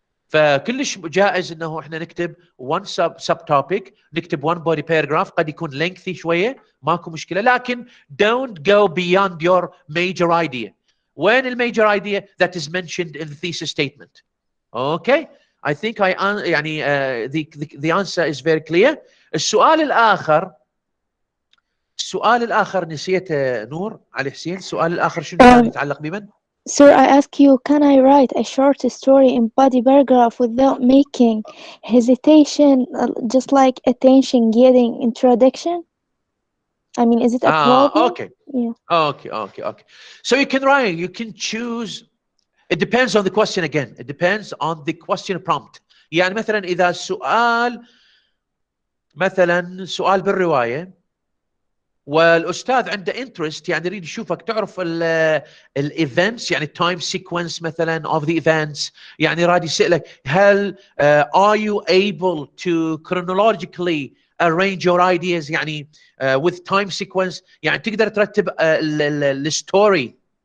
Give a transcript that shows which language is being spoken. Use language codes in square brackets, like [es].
[ar] فكلش جائز انه احنا نكتب one sub topic، نكتب one body paragraph، قد يكون lengthy شويه ماكو مشكله، لكن [en] don't go beyond your major idea. When the major idea that is mentioned in the thesis statement. Okay? I think يعني the answer is very clear. [ar] السؤال الآخر نسيته نور علي حسين. السؤال الآخر شنو كان يتعلق بمن؟ [en] Sir, I ask you, can I write a short story in body paragraph without making hesitation, just like attention getting introduction? I mean, is it a problem? Okay. Yeah. Okay. So you can write, you can choose. It depends on the question again. It depends on the question prompt. [ar] يعني مثلا إذا السؤال مثلا سؤال بالرواية والاستاذ عنده انترست، يعني يريد يشوفك تعرف الايفنتس، يعني التايم سيكونس مثلا [en] of the events، [ar] يعني راد يسالك هل [en] are you able to chronologically arrange your ideas، [ar] يعني [en] with time sequence، [ar] يعني تقدر ترتب الستوري